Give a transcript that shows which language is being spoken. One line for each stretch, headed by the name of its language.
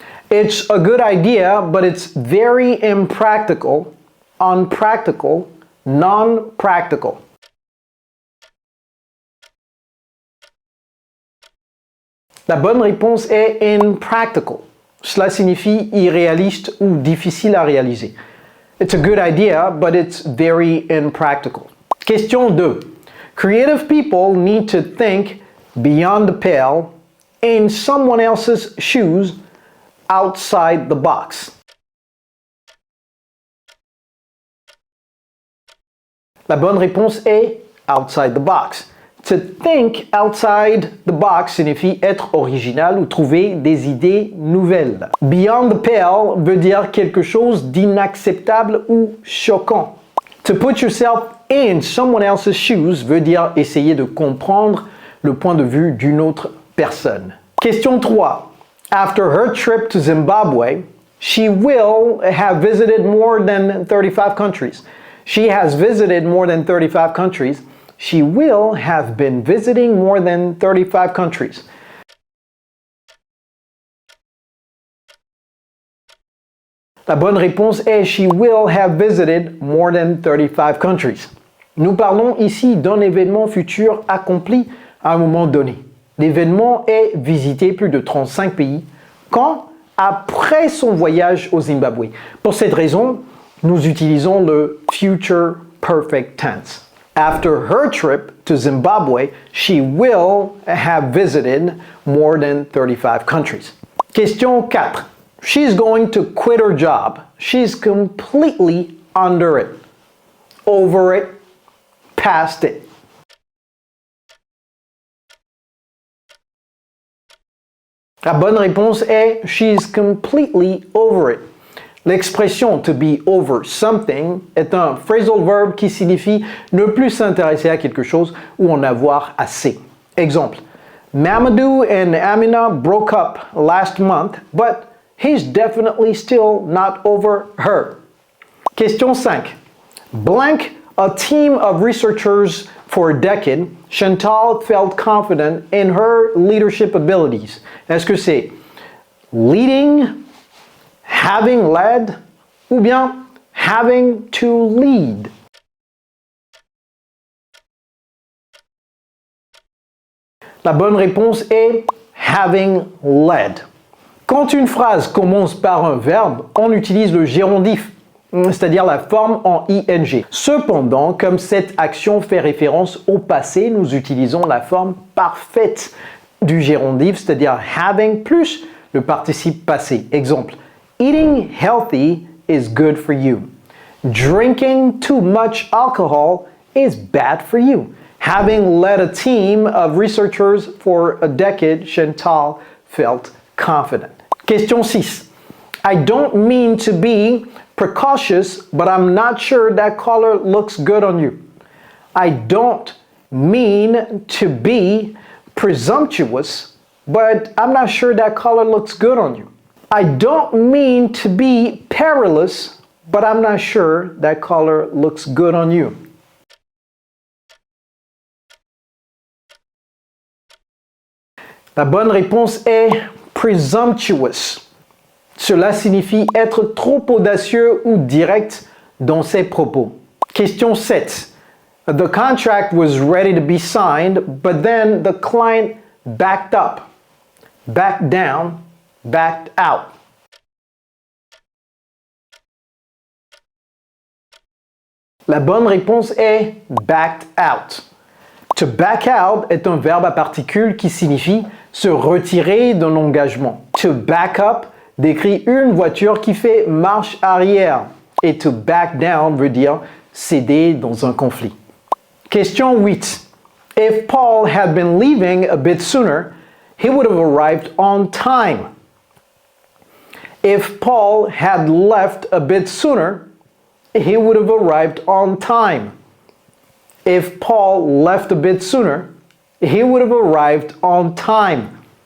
English: It's a good idea, but it's very impractical, unpractical, non-practical.
French: La bonne réponse est impractical. Cela signifie irréaliste ou difficile à réaliser.
English: It's a good idea, but it's very impractical. Question 2. Creative people need to think beyond the pale, in someone else's shoes, outside the box.
French: La bonne réponse est outside the box. To think outside the box signifie être original ou trouver des idées nouvelles. Beyond the pale veut dire quelque chose d'inacceptable ou choquant.
English: To put yourself in someone else's shoes
French: veut dire essayer de comprendre le point de vue d'une autre personne. Question 3.
English: After her trip to Zimbabwe, she will have visited more than 35 countries. She has visited more than 35 countries. She will have been visiting more than 35 countries.
French: La bonne réponse est
English: she will have visited more than 35 countries.
French: Nous parlons ici d'un événement futur accompli à un moment donné. L'événement est visiter plus de 35 pays quand? Après son voyage au Zimbabwe. Pour cette raison, nous utilisons le future perfect tense.
English: After her trip to Zimbabwe, she will have visited more than 35 countries. Question 4. She's going to quit her job. She's completely under it, over it, past it.
French: La bonne réponse est
English: she's completely over it.
French: L'expression to be over something est un phrasal verb qui signifie ne plus s'intéresser à quelque chose ou en avoir assez.
English: Exemple, Mamadou and Amina broke up last month, but he's definitely still not over her. Question 5. Blank a team of researchers for a decade, Chantal felt confident in her leadership abilities.
French: Est-ce que c'est leading, having led, ou bien having to lead? La bonne réponse est having led. Quand une phrase commence par un verbe, on utilise le gérondif, c'est-à-dire la forme en ing. Cependant, comme cette action fait référence au passé, nous utilisons la forme parfaite du gérondif, c'est-à-dire having plus le participe passé.
English: Exemple, eating healthy is good for you. Drinking too much alcohol is bad for you. Having led a team of researchers for a decade, Chantal felt confident. Question 6. I don't mean to be precautious, but I'm not sure that color looks good on you. I don't mean to be presumptuous, but I'm not sure that color looks good on you. I don't mean to be perilous, but I'm not sure that color looks good on you.
French: La bonne réponse est presumptuous. Cela signifie être trop audacieux ou direct dans ses propos.
English: Question 7. The contract was ready to be signed, but then the client backed up, backed down, backed out.
French: La bonne réponse est backed out. To back out est un verbe à particules qui signifie se retirer d'un engagement. To back up décrit une voiture qui fait marche arrière. Et to back down veut dire céder dans un conflit.
English: Question 8. If Paul had been leaving a bit sooner, he would have arrived on time. If Paul had left a bit sooner, he would have arrived on time. If Paul left a bit sooner, he would have arrived on time.